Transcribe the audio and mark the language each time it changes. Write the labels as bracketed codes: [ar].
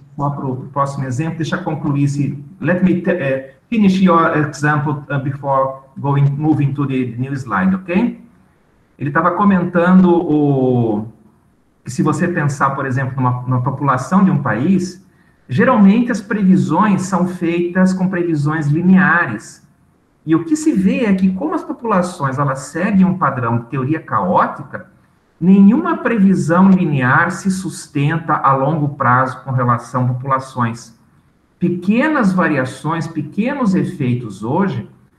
[pt] Para o próximo exemplo, deixa eu concluir. [en] Let me finish your example before moving to the new slide, ok? [pt] Ele estava comentando que se você pensar, por exemplo, numa população de um país, geralmente as previsões são feitas com previsões lineares. E o que se vê é que, como as populações elas seguem um padrão de teoria caótica, nenhuma previsão linear se sustenta a longo prazo com relação a populações. Pequenas variações, pequenos efeitos hoje